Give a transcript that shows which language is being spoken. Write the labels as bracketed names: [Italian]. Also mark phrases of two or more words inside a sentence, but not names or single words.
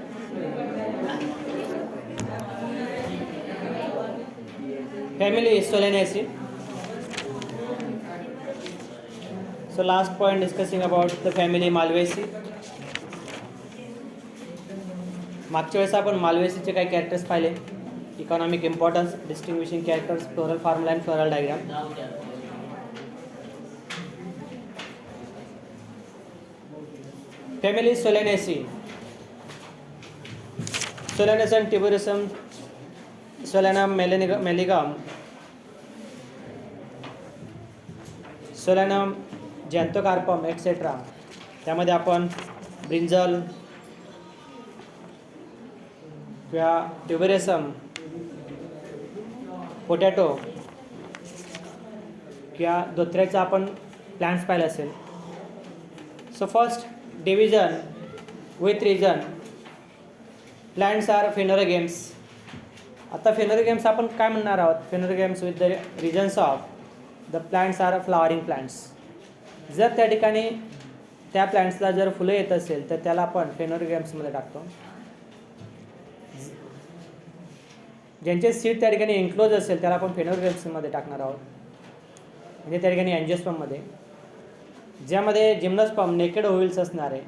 [English] Family is Solanaceae. So last point discussing about the family Malvaceae. [Marathi] मागच्या वेळेस आपण मालवेसीचे काही कॅरेक्टर्स पाहिले. [English] Economic importance, distinguishing characters, floral formula and floral diagram. फॅमिली Solanaceae. Solanacea tuberosum, Solanum meligum, Solanum xanthocarpum etc. [Marathi] त्यामध्ये आपण ब्रिंजल किंवा ट्युबेरसम, पोटॅटो किंवा धोत्र्याचं आपण प्लांट्स पाहिले असेल. [English] So first division with reason. plants are phanerogams. [Marathi] आता फेनोरोगेम्स आपण काय म्हणणार आहोत? [English] Phanerogams with the reasons of the plants are flowering plants. [Marathi] जर त्या ठिकाणी त्या प्लांट्सला जर फुलं येत असेल तर त्याला आपण फेनोरोगेम्समध्ये टाकतो. ज्यांचे सीड त्या ठिकाणी एन्क्लोज असेल त्याला आपण फेनोरोगेम्समध्ये टाकणार आहोत. म्हणजे त्या ठिकाणी अँजिओस्पर्ममध्ये, ज्यामध्ये [English] gymnosperm naked ovules [Marathi] असणार आहे.